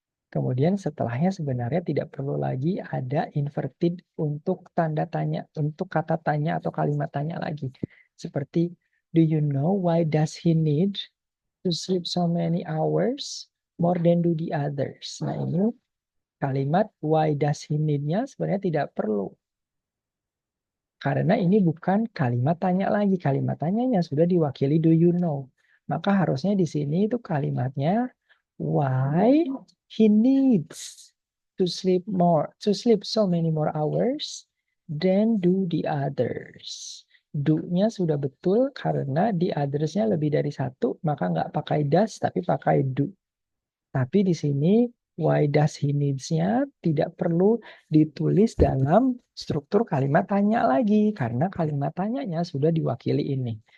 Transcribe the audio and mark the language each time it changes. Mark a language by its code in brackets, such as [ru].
[id] Kemudian setelahnya sebenarnya tidak perlu lagi ada inverted untuk tanda tanya, untuk kata tanya atau kalimat tanya lagi. Seperti, [en] do you know why does he need to sleep so many hours more than do the others? [id] Nah ini kalimat [en] why does he need- [id] nya sebenarnya tidak perlu. Karena ini bukan kalimat tanya lagi. Kalimat tanyanya sudah diwakili [en] do you know. [id] Maka harusnya di sini itu kalimatnya [en] why he needs to sleep so many more hours than do the others. [id] Do-nya sudah betul karena [en] the others- [id] nya lebih dari satu, maka nggak pakai does tapi pakai do. Tapi di sini [en] why does he needs- [id] nya tidak perlu ditulis dalam struktur kalimat tanya lagi karena kalimat tanyanya sudah diwakili ini.